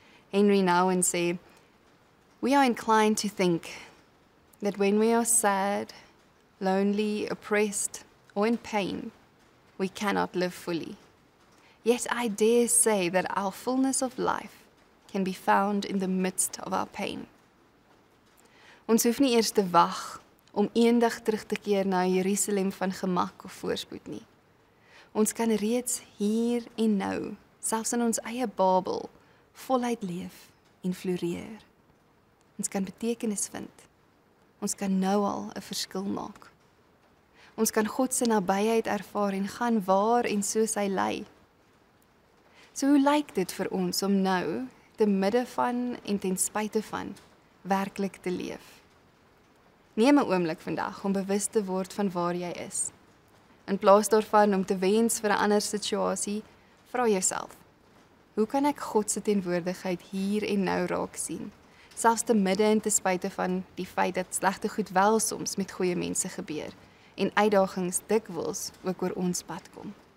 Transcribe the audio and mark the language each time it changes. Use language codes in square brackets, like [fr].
[en] Henry Nouwen [af] sê, [en] "We are inclined to think that when we are sad, lonely, oppressed, or in pain, we cannot live fully. Yet I dare say that our fullness of life can be found in the midst of our pain." [af] Ons hoef nie eers te wag om eendag terug te keer na Jerusalem van gemak of voorspoed nie. Ons kan reeds hier en nou, selfs in ons eie Babel, voluit leef en floreer. Ons kan betekenis vind. Ons kan nou al 'n verskil maak. Ons kan God se nabyheid ervaar en gaan waar en soos hy lei. So hoe lyk dit vir ons om nou, te midde van en ten spyte van, werklik te leef? Neem 'n oomblik vandag om bewus te word van waar jy is. In plaas daarvan om te wens vir 'n ander situasie, vra jouself: hoe kan ek God se teenwoordigheid hier en nou raak sien? Selfs te midde en te spyte van die feit dat slegte goed wel soms met goeie mense gebeur en uitdagings dikwels ook oor ons pad kom.